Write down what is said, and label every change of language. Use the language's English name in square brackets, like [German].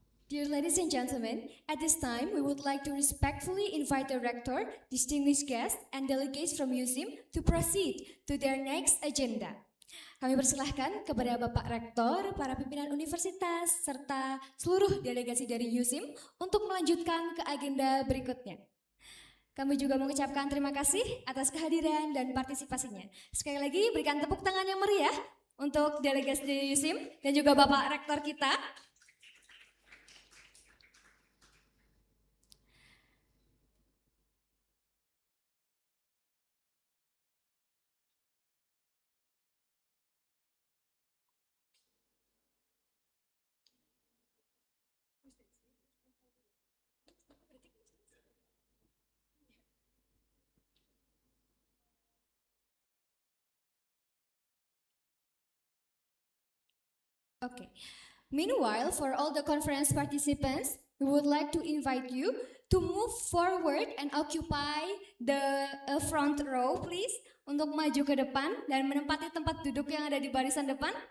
[English] Dear ladies and gentlemen, at this time we would like to respectfully invite the rector, distinguished guests, and delegates from USIM to proceed to their next agenda. [Indonesian] Kami persilahkan kepada Bapak Rektor, para pimpinan universitas, serta seluruh delegasi dari USIM untuk melanjutkan ke agenda berikutnya. Kami juga mengucapkan terima kasih atas kehadiran dan partisipasinya. Sekali lagi berikan tepuk tangan yang meriah untuk delegasi dari USIM dan juga Bapak Rektor kita. [English] Okay. Meanwhile, for all the conference participants, we would like to invite you to move forward and occupy the front row, please. [Indonesian] Untuk maju ke depan dan menempati tempat duduk yang ada di barisan depan.